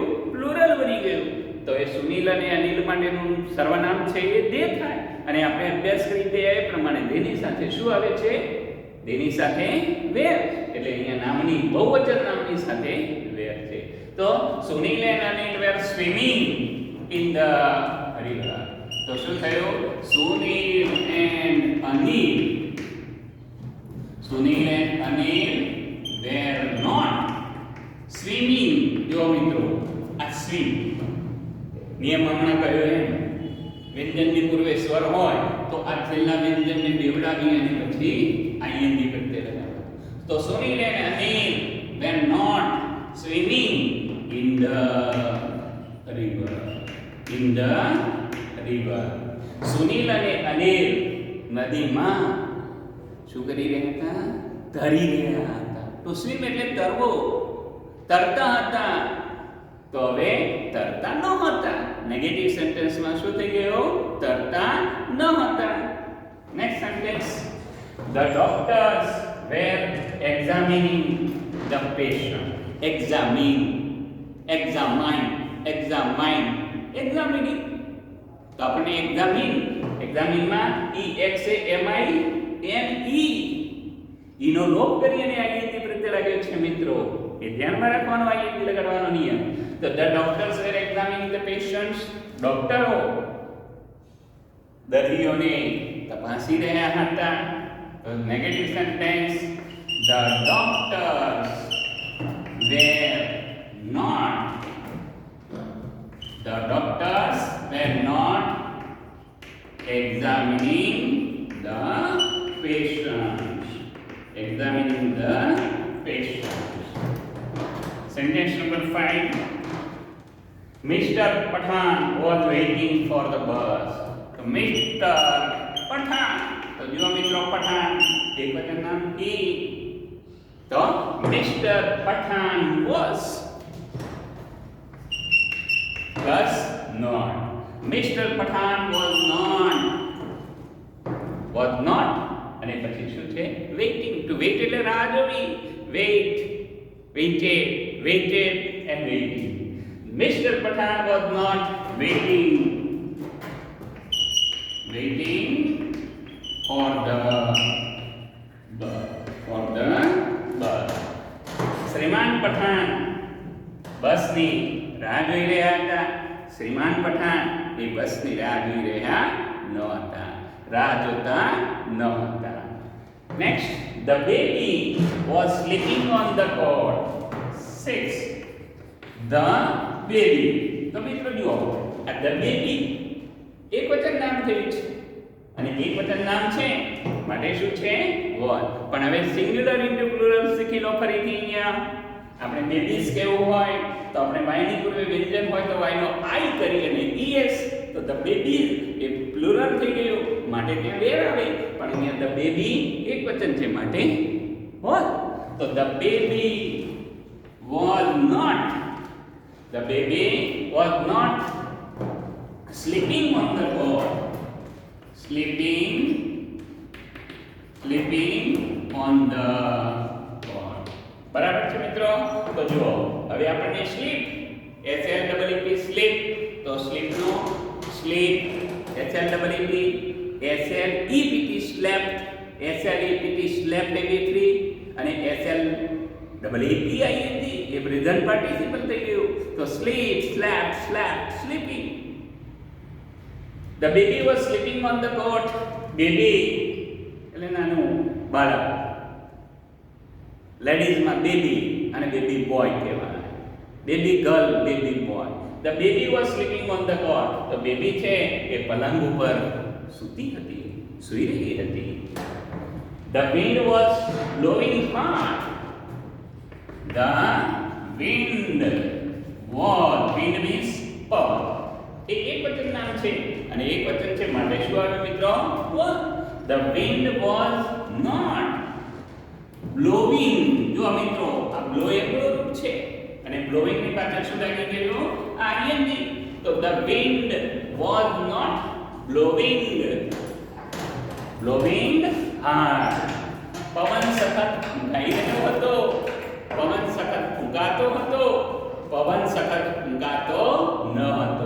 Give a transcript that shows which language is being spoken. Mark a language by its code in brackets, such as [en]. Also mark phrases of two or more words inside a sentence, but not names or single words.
[gu] પ્લુરલ બની ગયું. તો એ સુનિલ અને અનિલ માટેનું સર્વનામ છે એ દે થાય અને આપણે અભ્યાસ કરી તે પ્રમાણે દેની સાથે શું આવે છે? દેની સાથે વેર. એટલે અહીંયા નામની બહુવચન નામની સાથે વેર છે. [en] તો સુનિલ and Anil were swimming in the river. [gu] તો શું થયું? [en] સુનિલ and Anil were not swimming. [gu] જો મિત્રો આ સ્વિમ નિયમ હમણાં કહ્યો એમ વ્યંજનની પૂર્વે સ્વર હોય તો આ છેલ્લા વ્યંજનને બેવડાવી અને પછી આઈએનજી પ્રત્યે લગાડો. [en] તો સુનિલ and Anil were not swimming in the river. In the river. [gu] સુનિલ અને અનિલ નદીમાં શું કરી રહ્યા હતા? તરી રહ્યા હતા. તો સ્વિમ એટલે તરવો, તરતા હતા. તો હવે તરતા ન હતા. [en] negative sentenceમાં [gu] શું થઈ ગયો? તરતા ન હતા. [en] next sentence, the doctors were examining the patient. examine examining [gu] તો આપણે એક્ઝામિનમાં EXAMINE ઈનો લોપ કરી અને આઈએનજી પ્રત્યે લાગ્યો છે મિત્રો. એ ધ્યાનમાં રાખવાનો આઈએનજી લગાડવાનો નિયમ. [en] તો the doctors were examining the patients. [gu] ડોક્ટરો દર્દીઓને તપાસી રહ્યા હતા. તો [en] negative sentence, the doctors were not examining the patients. Sentence number 5. Mr. Pathan was waiting for the bus. [gu] તો Mr. Pathan, તો જો મિત્રો પઠાણ એક વચન નામ he. [en] તો Mr. Pathan was plus not. Mr. Pathan was not [gu] અને પછી શું છે? [en] waiting. to wait [gu] એટલે રાહ જોવી. [en] waited and waiting. Mr. Pathan was not waiting for the bus. [gu] શ્રીમાન પઠાણ બસની રાહ જોઈ રહ્યા હતા. શ્રીમાન પઠાણ એ બસની રાહ જોઈ રહ્યા ન હતા, રાહ જોતા ન હતા. નેક્સ્ટ, [en] the baby was sleeping on the cot. 6. the baby. [gu] તો મિત્રો જુઓ, આ [en] the baby [gu] એક વચન નામ થયું છે અને એક વચન નામ છે માટે શું છે? was. પણ હવે [en] singular into plural [gu] શીખી લો ફરીથી. અહીંયા આપણે બેબીઝ કેવું હોય તો આપણે વાયની પૂર્વે વ્યંજન હોય તો વાયનો આઈ કરી અને es, તો [en] the baby [gu] એ પ્લુરલ થઈ ગયું માટે ત્યાં વેર આવે. પણ અહીંયા [en] the baby [gu] એક વચન છે માટે was. [en] તો the baby was not sleeping on the cot. sleeping on the cot. [gu] બરાબર છે મિત્રો? તો જુઓ, હવે આપણને [en] sleep SLEEP sleep, [gu] તો સ્લીપ નો [en] sleep SLEEP, SLEPT slept, SLEPT slept [gu] એવી 3 અને SLEEP એ [en] present participle [gu] થઈ ગયું. [en] તો sleep, slept, slept, sleeping. The baby was sleeping on the cot. [gu] baby એટલે નાનું બાળક. લેડીઝમાં બેબી અને [en] baby boy [gu] કહેવાય. [en] baby girl, baby boy. The baby was sleeping on the cot. [gu] તો બેબી છે એ પલંગ ઉપર સૂતી હતી, સૂઈ રહી હતી. [en] The wind was blowing hard. The wind means પવન. [gu] એક વચન નામ છે અને એક વચન છે માટે શું આવે મિત્રો? [en] was. The wind was not blowing. [gu] જો મિત્રો આ બ્લો એ રૂપ છે અને બ્લોઈંગ ની પાછળ શું લાગી ગયું? [en] ing. તો the wind was not blowing hard. [gu] પવન સખત ફૂંકાઈ રહ્યો હતો, પવન સખત ફૂંકાતો હતો, પવન સખત ફૂંકાતો ન હતો.